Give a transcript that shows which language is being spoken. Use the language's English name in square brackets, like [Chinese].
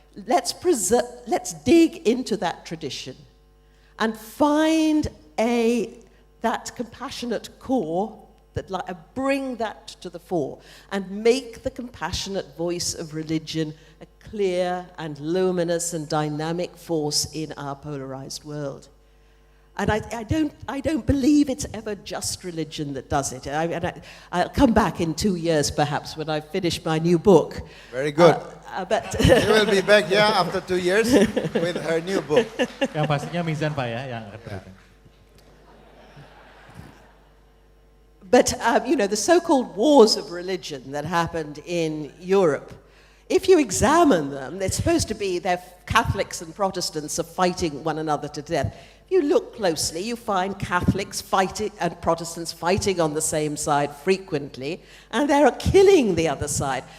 [English] Let's dig into that tradition and find that compassionate core, that bring that to the fore and make the compassionate voice of religion a clear and luminous and dynamic force in our polarized world. And I don't believe it's ever just religion that does it. I'll come back in 2 years perhaps when I've finished my new book. Very good. But She will be back here after 2 years with her new book. [Indonesian] Yang pastinya Mizan Pak ya yang akan berdatang. [English] But, you know, the so-called wars of religion that happened in Europe, if you examine them, they're supposed to be, they're Catholics and Protestants are fighting one another to death. If you look closely, you find Catholics fighting and Protestants fighting on the same side frequently, and they're killing the other side.